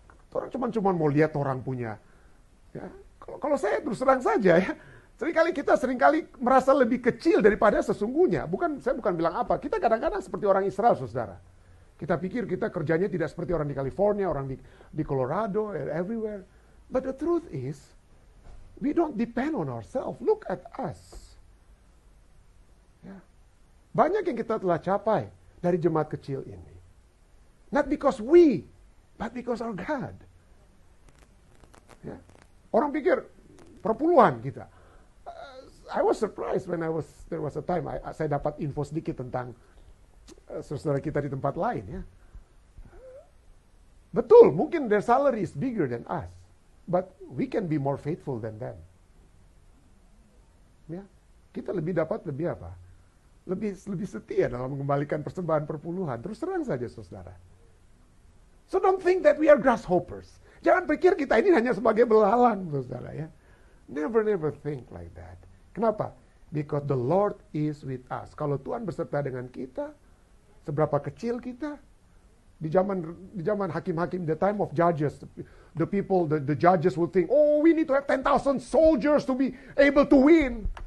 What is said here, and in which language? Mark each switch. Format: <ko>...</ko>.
<id>Orang cuma mau lihat orang punya. Ya, kalau saya terus terang saja ya, seringkali merasa lebih kecil daripada sesungguhnya. Saya bukan bilang apa. Kita kadang-kadang seperti orang Israel, saudara. Kita pikir kita kerjanya tidak seperti orang di California, orang di Colorado, everywhere.</id> <en>But the truth is, we don't depend on ourselves. Look at us. Ya.</en> <id>Banyak yang kita telah capai dari jemaat kecil ini.</id> <en>Not because we, but because our God.</en> <id>Ya. Orang pikir perpuluhan kita.</id> <en>I was surprised when there was a time</en> <id>saya dapat info sedikit tentang saudara kita di tempat lain ya. Betul, mungkin</id> <en>their salary is bigger than us, but we can be more faithful than them.</en> <id>Ya, kita lebih apa? Lebih setia dalam mengembalikan persembahan perpuluhan. Terus terang saja, saudara.</id> <en>So don't think that we are grasshoppers.</en> <id>Jangan pikir kita ini hanya sebagai belalang, saudara ya.</id> <en>Never think like that.</en> <id>Kenapa?</id> <en>Because the Lord is with us.</en> <id>Kalau Tuhan berserta dengan kita, seberapa kecil kita, di zaman hakim-hakim,</id> <en>the time of judges, the judges will think, oh, we need to have 10,000 soldiers to be able to win.</en>